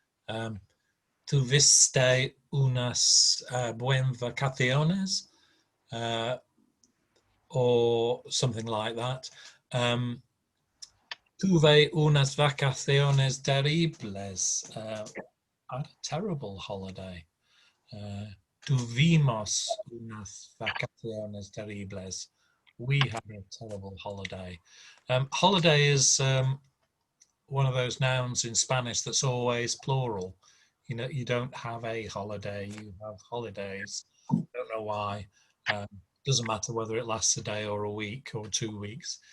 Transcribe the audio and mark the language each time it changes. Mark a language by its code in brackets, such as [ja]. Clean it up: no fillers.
[es] Tuviste unas buen vacaciones, or something like that. Tuve unas vacaciones terribles. [en] I had a terrible holiday. [es] Tuvimos unas vacaciones terribles. [en] We had a terrible holiday. Holiday is one of those nouns in Spanish that's always plural. You know, you don't have a holiday, you have holidays. Don't know why. Doesn't matter whether it lasts a day or a week or 2 weeks.